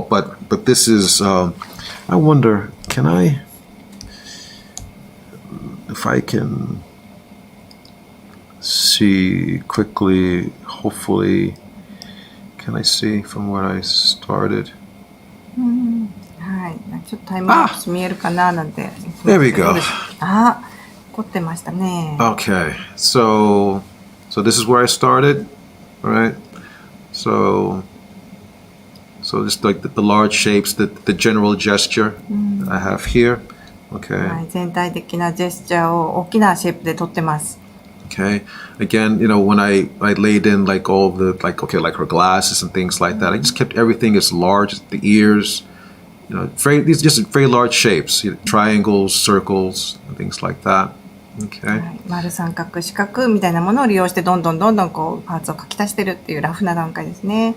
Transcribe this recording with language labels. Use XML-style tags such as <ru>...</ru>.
<en>But this is. I wonder. If I can see quickly. Hopefully, can I see from where I started?</en> <ja>はい。ちょっとタイムラプス見えるかななんて。</ja> <en>There we go.</en> <ja>凝ってましたね。</ja> <en>Okay, so this is where I started, right? So just like the large shapes, the general gesture that I have here. Okay.</en> <ja>はい、全体的なジェスチャーを大きなシェイプで撮ってます。</ja> <en>Okay. Again, when I laid in like all the like her glasses and things like that, I just kept everything as large as the ears. These just very large shapes, triangles, circles, and things like that. Okay.</en> <ja>丸三角四角みたいなものを利用してどんどんこうパーツを書き足してるっていうラフな段階ですね。</ja>